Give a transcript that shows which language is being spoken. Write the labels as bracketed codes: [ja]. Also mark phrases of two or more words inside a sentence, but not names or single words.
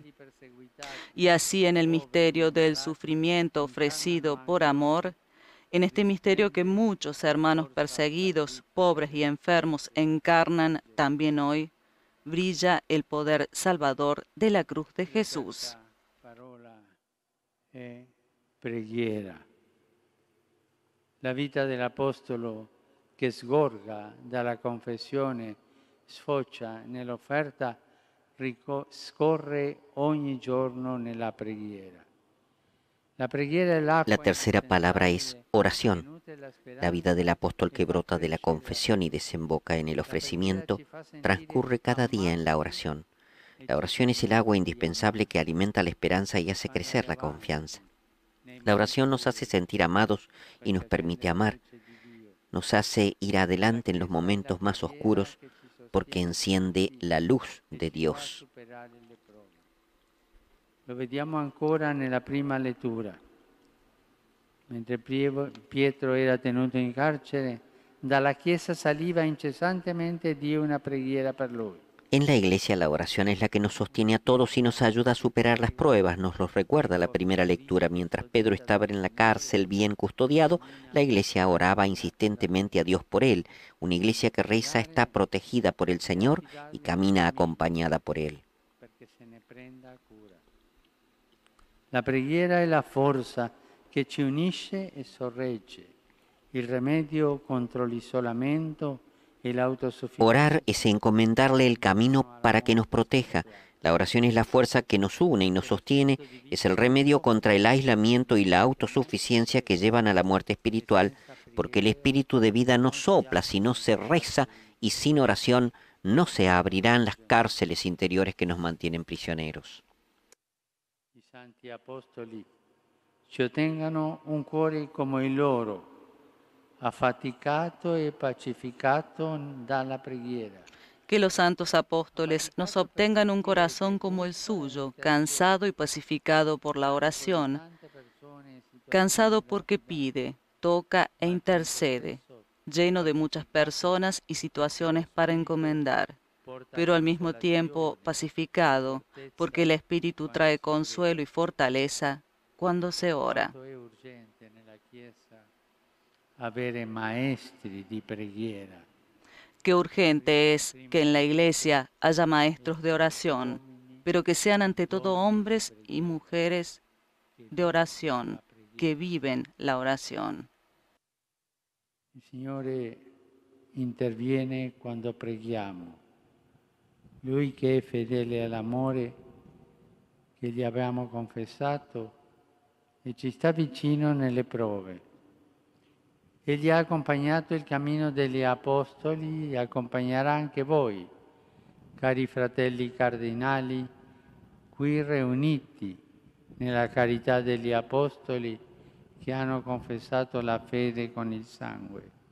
[es] Y así en el misterio del sufrimiento ofrecido por amor, en este misterio que muchos hermanos perseguidos, pobres y enfermos encarnan también hoy, brilla el poder salvador de la cruz de Jesús. [it] Preghiera. La vita dell'Apostolo che sgorga dalla confessione, sfocia nell'offerta, scorre ogni giorno nella preghiera. [es] La tercera palabra es oración. La vida del apóstol que brota de la confesión y desemboca en el ofrecimiento transcurre cada día en la oración. La oración es el agua indispensable que alimenta la esperanza y hace crecer la confianza. La oración nos hace sentir amados y nos permite amar. Nos hace ir adelante en los momentos más oscuros porque enciende la luz de Dios. [it] Lo vediamo ancora nella prima lettura. Mentre Pietro era tenuto in carcere, dalla chiesa saliva incessantemente Dio una preghiera per lui. [es] En la Iglesia la oración es la que nos sostiene a todos y nos ayuda a superar las pruebas, nos lo recuerda la primera lectura. Mientras Pedro estaba en la cárcel bien custodiado, la Iglesia oraba insistentemente a Dios por él. Una Iglesia que reza está protegida por el Señor y camina acompañada por Él. [it] La preghiera è la forza che ci unisce e sorregge, il rimedio contro l'isolamento e l'autosuficiencia. [es] Orar es encomendarle el camino para que nos proteja. La oración es la fuerza que nos une y nos sostiene, es el remedio contra el aislamiento y la autosuficiencia que llevan a la muerte espiritual, porque el espíritu de vida no sopla si no se reza, y sin oración no se abrirán las cárceles interiores que nos mantienen prisioneros. [it] I santi apostoli ci ottengano un cuore come il loro, affaticato e pacificato dalla preghiera. [es] Que los santos apóstoles nos obtengan un corazón como el suyo, cansado y pacificado por la oración, cansado porque pide, toca e intercede, lleno de muchas personas y situaciones para encomendar, pero al mismo tiempo pacificado, porque el Espíritu trae consuelo y fortaleza cuando se ora. [it] È urgente nella Chiesa avere maestri di preghiera. [es] Qué urgente es que en la Iglesia haya maestros de oración, pero que sean ante todo hombres y mujeres de oración, que viven la oración. [it] Il Signore interviene quando preghiamo. Lui che è fedele all'amore che gli abbiamo confessato e ci sta vicino nelle prove. Egli ha accompagnato il cammino degli Apostoli e accompagnerà anche voi, cari fratelli cardinali, qui riuniti nella carità degli Apostoli che hanno confessato la fede con il sangue.